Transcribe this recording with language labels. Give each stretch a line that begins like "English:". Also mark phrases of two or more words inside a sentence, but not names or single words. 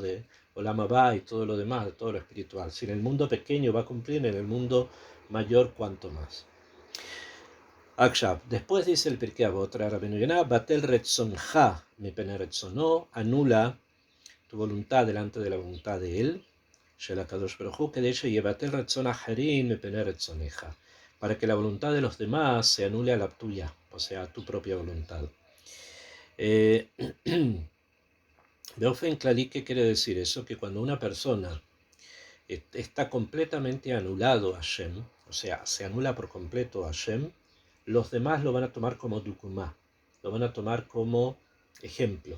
Spanish: De
Hebrew: עולם הבא
Spanish: y todo lo demás, de todo lo espiritual? Si en el mundo pequeño va a cumplir, en el mundo mayor, cuanto más. Después dice el Pirkei Avot, Rabbeinu Yonah,
Hebrew: בטל רצונך מפני רצונו,
Spanish: anula tu voluntad delante de la voluntad de él,
Hebrew: של הקדוש ברוך הוא כדי שיבטל רצון אחרים מפני רצונך,
Spanish: para que la voluntad de los demás se anule a la tuya, o sea, a tu propia voluntad.
Hebrew: באופן כללי,
Spanish: ¿qué quiere decir eso? Que cuando una persona está completamente anulado a Hashem, o sea, se anula por completo a Hashem, los demás lo van a tomar como dukumá, lo van a tomar como ejemplo.